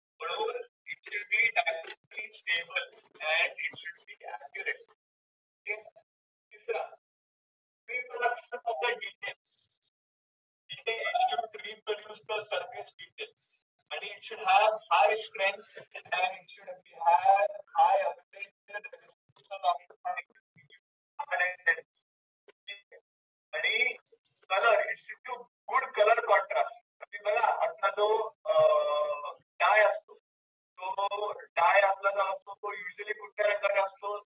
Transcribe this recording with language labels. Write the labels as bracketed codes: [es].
[mr] म्हणून [en] It should be dimensionally stable and it should be accurate. [mr] तिसरा, [en] reproduction of the details. It should reproduce the surface details. And it should have high strength and it should have high abrasion resistance of the [mr] आणि [en] color, it should do good color contrast. [mr] तुम्ही बघा आपला जो डाय असतो, तो डाय आपला जो असतो तो युजली कुठल्या रंगाचा असतो?